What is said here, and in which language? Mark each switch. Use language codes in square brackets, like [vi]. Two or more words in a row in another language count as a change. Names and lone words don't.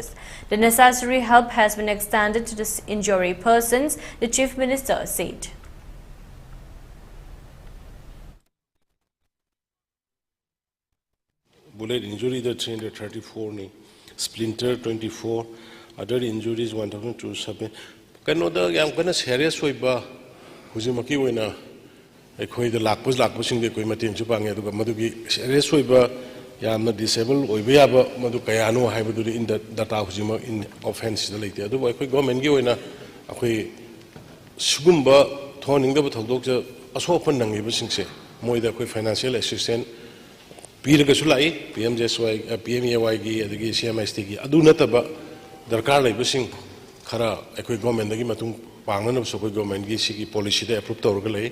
[en] The necessary help has been extended to the injured persons, the Chief Minister said. Bullet injury the 334 ni, splinter 24, other injuries 1,027. [mni] Kanoda yam kana serious oiba hujimaki oina ꯑꯩꯈꯣꯏꯗ ꯂꯥꯛꯄꯁꯤꯡꯗꯤ ꯑꯩꯈꯣꯏ ꯃꯇꯦꯡꯁꯨ ꯄꯥꯡꯉꯦ ꯑꯗꯨꯒ ꯃꯗꯨꯒꯤ ꯁꯦꯔꯤꯌꯁ ꯑꯣꯏꯕ ꯌꯥꯝꯅ ꯗꯤꯁꯦꯕꯜ ꯑꯣꯏꯕ ꯌꯥꯕ ꯃꯗꯨ ꯀꯌꯥꯅꯣ ꯍꯥꯏꯕꯗꯨꯗꯤ ꯏꯟ ꯗꯇꯥ ꯍꯧꯖꯤꯛꯃꯛ ꯏꯟ ꯑꯣꯐꯦꯟꯁꯇ ꯂꯩꯇꯦ ꯑꯗꯨꯕꯨ ꯑꯩꯈꯣꯏ ꯒꯣꯔꯃꯦꯟꯒꯤ ꯑꯣꯏꯅ ꯑꯩꯈꯣꯏ ꯁꯤꯒꯨꯝꯕ ꯊꯣꯛꯍꯟꯅꯤꯡꯗꯕ ꯊꯧꯗꯣꯛꯁꯦ ꯑꯁꯣꯛꯄ ꯅꯪꯉꯤꯕꯁꯤꯡꯁꯦ ꯃꯣꯏꯗ ꯑꯩꯈꯣꯏ [en] financial assistance [mni] ꯄꯤꯔꯒꯁꯨ ꯂꯥꯛꯏ PMAY-ꯒꯤ ꯑꯗꯒꯤ CMSTꯒꯤ ꯑꯗꯨ ꯅꯠꯇꯕ ꯗꯔꯀꯥꯔ ꯂꯩꯕꯁꯤꯡ ꯈꯔ ꯑꯩꯈꯣꯏ ꯒꯣꯔꯃꯦꯟꯗꯒꯤ ꯃꯇꯨꯡ ꯄꯥꯡꯅꯅꯕꯁꯨ ꯑꯩꯈꯣꯏ ꯒꯣꯔꯃꯦꯟꯒꯤ ꯁꯤꯒꯤ ꯄꯣꯂꯤꯁꯤꯗ ꯑꯦꯄ꯭ꯔꯨꯞ ꯇꯧꯔꯒ ꯂꯩ.